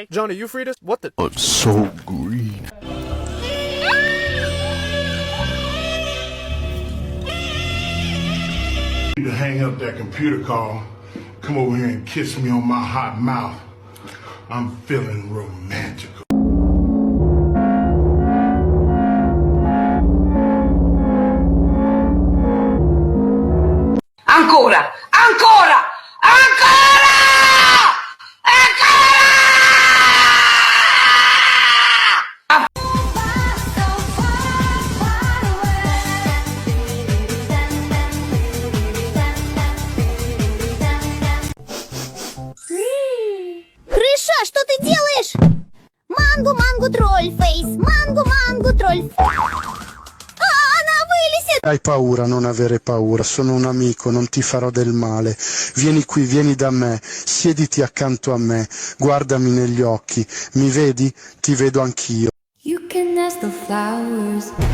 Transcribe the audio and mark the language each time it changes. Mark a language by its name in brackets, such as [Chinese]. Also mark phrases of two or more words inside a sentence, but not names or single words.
[English] Johnny, you free this? What the? I'm so green. To hang up that computer call, come over here and kiss me on my hot mouth. I'm feeling romantical. [Italian] Ancora! Ancora! Ancora! Ancora! [Russian] Крыша, что ты делаешь? Мангу, мангу, [English] troll face. [Russian] Мангу, мангу, тролль. Она вылезет! [Italian] Hai paura, non avere paura, sono un amico, non ti farò del male. Vieni qui, vieni da me, siediti accanto a me, guardami negli occhi. Mi vedi? Ti vedo anch'io. [English] You can ask the flowers.